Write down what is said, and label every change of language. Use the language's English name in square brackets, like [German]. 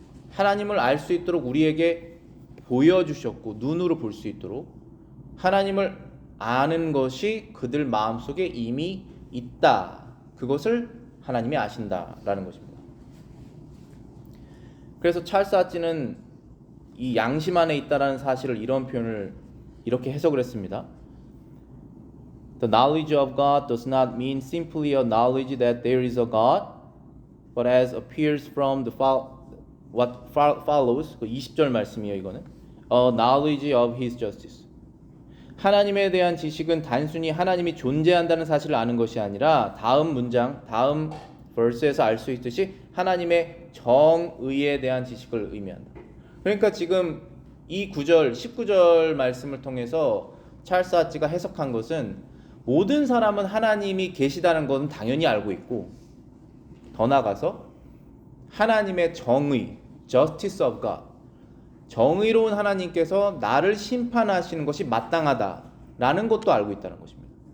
[Korean] 하나님을 알 수 있도록 우리에게 보여주셨고 눈으로 볼 수 있도록 하나님을 아는 것이 그들 마음속에 이미 있다. 그것을 하나님이 아신다라는 것입니다. 그래서 찰스 하치는 이 양심 안에 있다라는 사실을 이런 표현을 이렇게 해석을 했습니다. [English] The knowledge of God does not mean simply a knowledge that there is a God, but as appears from the what follows, [Korean] 그 20절 말씀이에요. 이거는 [English] a knowledge of His justice. [Korean] 하나님에 대한 지식은 단순히 하나님이 존재한다는 사실을 아는 것이 아니라 다음 문장, 다음 verse에서 알 수 있듯이 하나님의 정의에 대한 지식을 의미한다. 그러니까 지금 이 9절, 19절 말씀을 통해서 찰스 하치가 해석한 것은 모든 사람은 하나님이 계시다는 것은 당연히 알고 있고 더 나아가서 하나님의 정의, [English] justice of God, [Korean] 정의로운 하나님께서 나를 심판하시는 것이 마땅하다라는 것도 알고 있다는 것입니다.